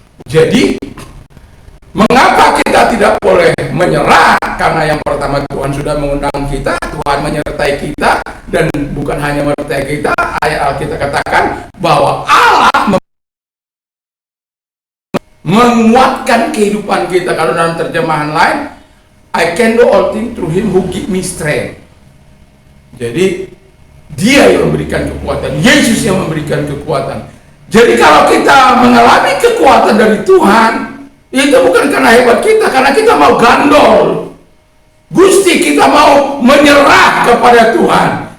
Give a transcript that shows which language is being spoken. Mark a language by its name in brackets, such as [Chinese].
[Indonesian] Jadi mengapa kita tidak boleh menyerah? Karena yang pertama Tuhan sudah mengundang kita, Tuhan menyertai kita, dan bukan hanya menyertai kita, ayat Alkitab katakan bahwa Allah menguatkan kehidupan kita. Kalau dalam terjemahan lain, [English] I can do all things through him who give me strength. [Indonesian] Jadi dia yang memberikan kekuatan, Yesus yang memberikan kekuatan. Jadi kalau kita mengalami kekuatan dari Tuhan, itu bukan karena hebat kita, karena kita mau gandol. Gusti, kita mau menyerah kepada Tuhan.